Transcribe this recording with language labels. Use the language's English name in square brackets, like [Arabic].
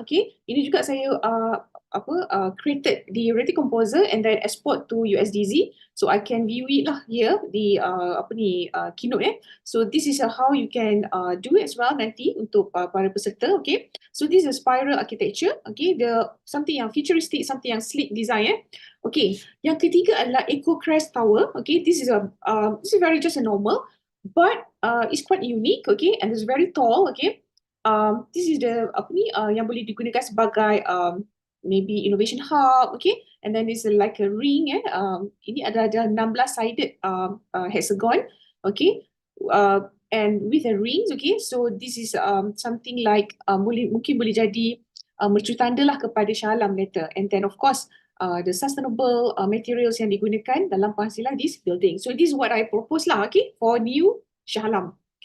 [English] Okay, [Malay] ini juga saya [English] created the Unity Composer and then export to USDZ, so I can view it lah here di keynote. So this is how you can do it as well [Malay] nanti untuk para peserta. [English] Okay, so this is a spiral architecture. Okay, the something yang futuristic, something yang sleek design. [Malay] Okay, yang ketiga adalah Eco Crest Tower. [English] Okay, this is very just a normal, but it's quite unique. Okay, and it's very tall. Okay, this is the [Malay] yang boleh digunakan sebagai [English] maybe innovation hub. Okay, and then it's like a ring. [Malay] Ini ada [English] 16-sided hexagon. Okay, and with the rings. Okay, so this is something like [Malay] mungkin boleh jadi mercutanda lah kepada [English] Shah Alam later. And then of course the sustainable materials [Malay] yang digunakan dalam penghasilan [English] this building. So this is what I propose lah. Okay, for new Shah Alam.